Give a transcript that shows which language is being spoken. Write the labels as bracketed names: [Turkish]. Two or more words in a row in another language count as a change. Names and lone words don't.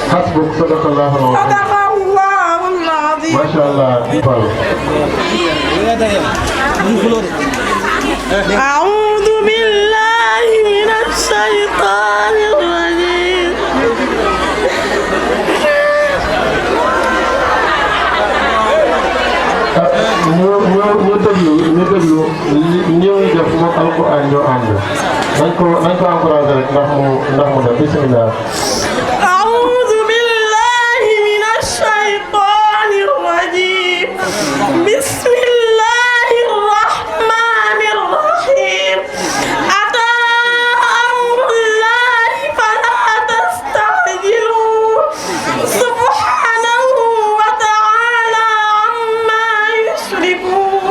[Arabic] حسبك صدق الله العظيم. صدق الله العظيم. ما شاء الله. أعوذ بالله من الشيطان الرجيم. [Wolof] ñu déglu ñëw def moom alquran ñoo ànd nañ ko encouragé rek ndax mu def bismillah. [Arabic] أعوذ بالله من الشيطان الرجيم. بسم الله الرحمن الرحيم. أتى أمر الله فلا تستعجلوه سبحانه وتعالى عما يشركون.